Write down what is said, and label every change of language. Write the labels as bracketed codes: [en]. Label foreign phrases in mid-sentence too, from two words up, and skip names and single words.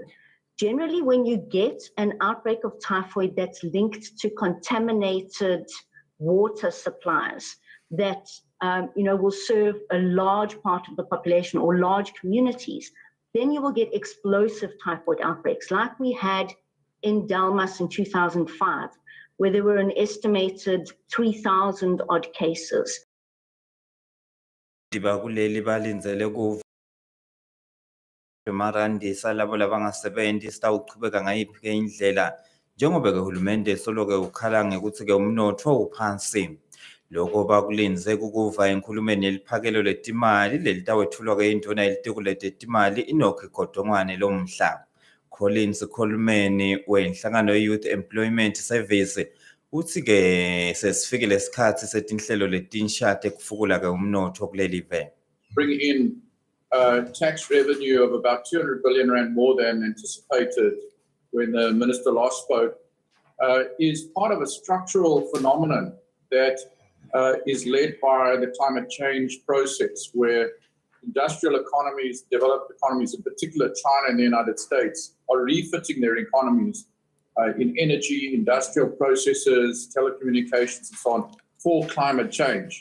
[en] Generally, when you get an outbreak of typhoid that's linked to contaminated water supplies that will serve a large part of the population or large communities, then you will get explosive typhoid outbreaks like we had in Delmas in 2005, where there were an estimated 3,000 odd cases. [ss] Kuleli balinzele kuva marandisa labo labangasebenzi sitawuqhubeka ngayiphi-ke indlela njengoba-ke uhulumende solo-ke ukhala ngekuthi-ke umnotho uphansi. Lokho bakulinze kukuva enkhulumeni yeliphakelo letimali lelitawethulwa-ke induna yelitiko letimali inokho Godongwane lomhla. Collins Coleman wenhlangano ye-Youth Employment Service uthi-ke sesifikile isikhathi setinhlelo letinsha tekufukula-ke umnotho kuleli ve. [en] Bring in tax revenue of about 200 billion rand more than anticipated when the minister last spoke is part of a structural phenomenon that is led by the climate change process, where industrial economies, developed economies, in particular China and the United States, are refitting their economies in energy, industrial processes, telecommunications, and so on, for climate change.